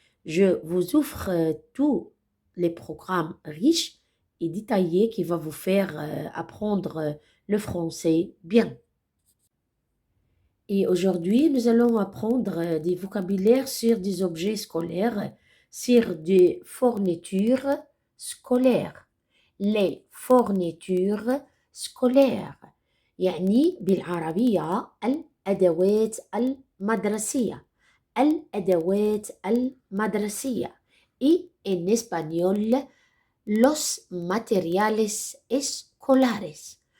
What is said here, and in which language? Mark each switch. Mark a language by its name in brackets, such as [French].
[French] Je vous offre tous les programmes riches et détaillés qui vont vous faire apprendre le français bien. Et aujourd'hui, nous allons apprendre des vocabulaires sur des objets scolaires, sur des fournitures scolaires. Les fournitures scolaires. [Arabic] يعني بالعربية الأدوات المدرسية. الأدوات المدرسية. [Spanish] Y en español, los materiales escolares.